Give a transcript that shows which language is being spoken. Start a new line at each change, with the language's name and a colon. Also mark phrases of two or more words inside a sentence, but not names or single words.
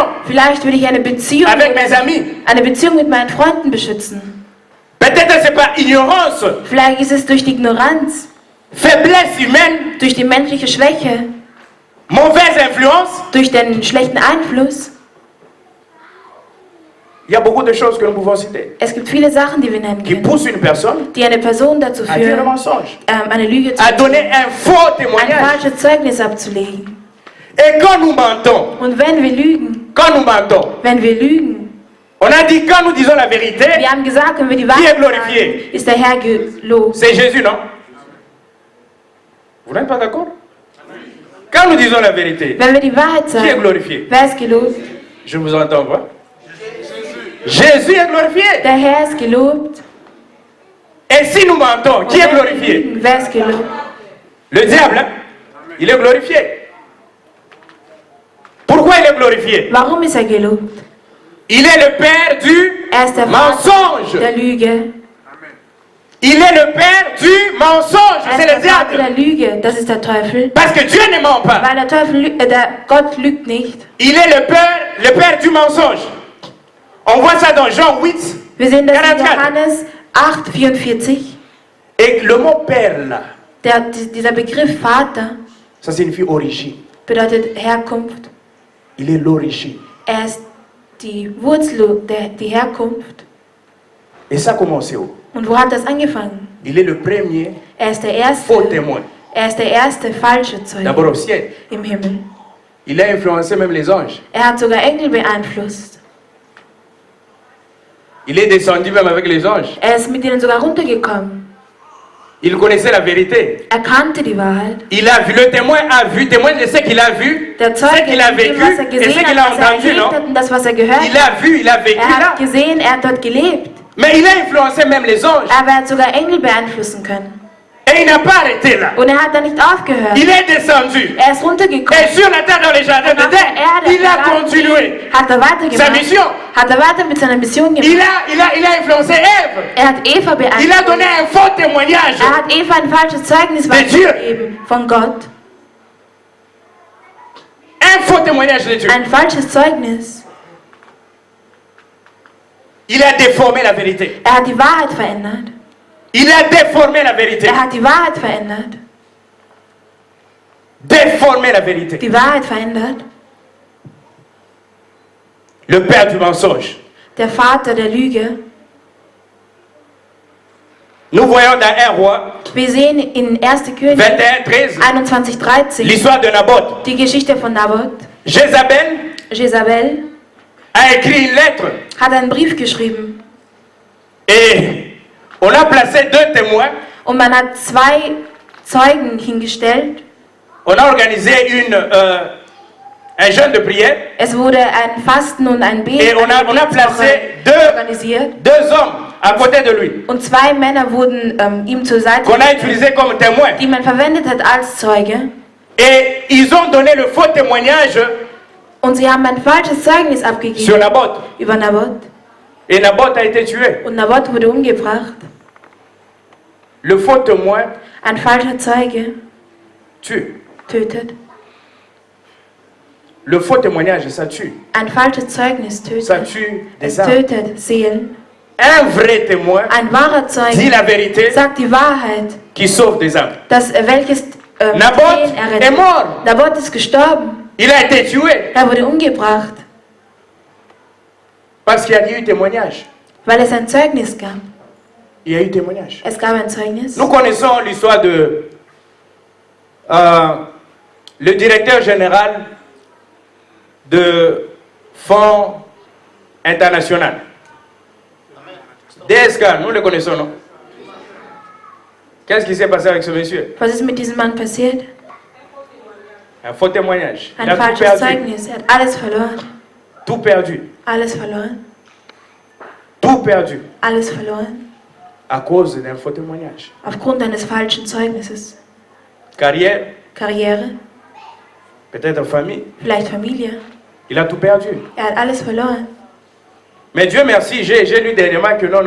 German: Vielleicht will ich eine Beziehung,
French: avec mes amis.
German: mit meinen Freunden beschützen.
French: Peut-être c'est par ignorance,
German: Vielleicht ist es durch die Ignoranz,
French: faiblesse humaine,
German: durch die menschliche Schwäche,
French: mauvaise influence.
German: durch den schlechten Einfluss.
French: Il y a beaucoup de choses que nous pouvons citer
German: Es gibt viele Sachen, die wir nennen
French: qui
German: können,
French: poussent une personne
German: die eine Person dazu
French: à dire le
German: führen,
French: mensonge,
German: eine Lüge zu
French: à donner un faux
German: ein
French: témoignage.
German: falsches Zeugnis abzulegen.
French: Et quand nous mentons,
German: Und wenn wir lügen,
French: on a dit quand nous disons la vérité,
German: wir haben gesagt, wenn wir die
French: Qui est
German: Wahrheit
French: glorifié?
German: sagen, ist der Herr gelobt.
French: c'est Jésus, non? Vous n'êtes pas d'accord? Quand nous disons la vérité,
German: Wenn wir die Wahrheit
French: qui est
German: sagen,
French: glorifié?
German: wer ist gelobt?
French: Je vous entends pas. Jésus est glorifié.
German: Der Herr ist gelobt.
French: Et si nous mentons, qui
German: Und
French: est
German: wenn wir
French: glorifié?
German: lügen, wer ist gelobt?
French: Le diable, hein? Il est glorifié. Pourquoi il est glorifié?
German: Warum ist er gelobt?
French: Il est le père du
German: Er ist der Vater
French: mensonge.
German: der Lüge.
French: Il est le père du mensonge.
German: Er
French: C'est
German: ist
French: le
German: der Vater der
French: diable.
German: Lüge. Das ist der Teufel.
French: Parce que Dieu ne ment pas.
German: Weil der Teufel, Gott lügt nicht.
French: Il est le père du mensonge. On voit ça dans Jean 8.
German: Wir sehen das in 44. Johannes 8, 44.
French: Et le mot père là,
German: Dieser Begriff Vater
French: ça signifie origine.
German: bedeutet Herkunft.
French: Il est l'origine.
German: Er ist die Wurzel, die Herkunft.
French: Et ça a commencé où?
German: Und wo hat das angefangen?
French: il est le premier
German: ist der
French: faux
German: erste,
French: témoin.
German: der erste falsche Zeuge
French: D'abord au ciel.
German: im Himmel.
French: Il a influencé même les anges.
German: Hat sogar Engel beeinflusst.
French: Il est descendu même avec les anges.
German: Ist mit ihnen sogar runtergekommen.
French: Il connaissait la vérité.
German: Kannte die Wahrheit.
French: Il a vu, le témoin a vu, témoin de ce qu'il a vu,
German: Der
French: ce
German: Zeuge,
French: qu'il a
German: dem,
French: vécu
German: was er
French: et
German: gesehen
French: ce qu'il
German: hat,
French: a
German: was er
French: entendu,
German: erlebt
French: non?
German: hat und das, was er gehört
French: Il a vu, il a vécu
German: hat
French: là.
German: gesehen, hat dort gelebt.
French: Mais il a influencé même les anges.
German: Aber er hat sogar Engel beeinflussen können.
French: Et il n'a pas arrêté là.
German: Und hat da nicht aufgehört.
French: Il est descendu.
German: Ist runtergekommen.
French: Et sur la terre, dans les jardins
German: Und auf der
French: d'Éden,
German: Erde
French: il a continué
German: hat er
French: sa
German: weitergemacht.
French: mission.
German: Hat er weiter mit seiner Mission gemacht.
French: Il a influencé Ève.
German: Hat Eva
French: Il a
German: beeinflusst.
French: donné un faux témoignage.
German: Hat Eva ein falsches Zeugnis
French: Dieu.
German: weitergegeben von Gott.
French: Un faux témoignage de Dieu.
German: Ein falsches Zeugnis.
French: Il a déformé la vérité.
German: Hat die Wahrheit verändert.
French: Il a déformé la vérité.
German: Hat die Wahrheit verändert.
French: Déformé la vérité.
German: Die Wahrheit verändert.
French: Le père du mensonge.
German: Der Vater der Lüge.
French: Nous voyons dans 1 Roi
German: Wir sehen in 1. König 21, 13 21,13
French: l'histoire de Naboth.
German: die Geschichte von Naboth.
French: Jézabel a écrit une lettre
German: Hat einen Brief geschrieben.
French: et on a placé 2 témoins.
German: Und man hat 2 Zeugen hingestellt.
French: On a organisé un jeûne de prière
German: Es wurde ein Fasten und ein Beten
French: et on a placé
German: organisiert.
French: 2 hommes à côté de lui
German: Und 2 Männer wurden ihm zur Seite
French: qu'on a utilisé comme témoins.
German: die man verwendet hat als Zeuge.
French: Et ils ont donné le faux témoignage
German: Und sie haben ein falsches Zeugnis
French: sur
German: abgegeben Naboth. über Naboth.
French: Et Naboth a été tué.
German: Und Naboth wurde umgebracht.
French: Le faux témoin
German: Ein falscher Zeuge
French: tue.
German: tötet.
French: Le faux témoignage, ça tue.
German: Ein falsches Zeugnis
French: Ça
German: tötet.
French: tue
German: Es
French: des âmes.
German: tötet Seelen.
French: Un vrai témoin
German: Ein wahrer
French: dit
German: Zeuge
French: la vérité
German: sagt die Wahrheit,
French: qui sauve des âmes.
German: welches Naboth Seelen
French: est
German: errettet.
French: mort.
German: Naboth ist gestorben.
French: Il a été tué
German: Er wurde umgebracht,
French: parce qu'il y a eu témoignage.
German: weil es ein Zeugnis gab.
French: Il y a eu témoignage.
German: Es gab ein Zeugnis.
French: Nous connaissons l'histoire de le directeur général de Fonds international. DSK, nous le connaissons, non? Qu'est-ce qui s'est passé avec ce monsieur?
German: Was ist mit diesem Mann passiert?
French: Un faux témoignage. Il
German: Ein
French: a tout
German: falsches
French: perdu.
German: Zeugnis. Er hat alles verloren.
French: Tout perdu.
German: Alles verloren.
French: Tout perdu.
German: Alles verloren.
French: À cause d'un faux témoignage.
German: Aufgrund eines falschen Zeugnisses.
French: Carrière,
German: Karriere,
French: peut-être famille.
German: vielleicht Familie.
French: Il a tout perdu.
German: Er hat alles verloren.
French: Mais Dieu merci, j'ai lu dernièrement que non.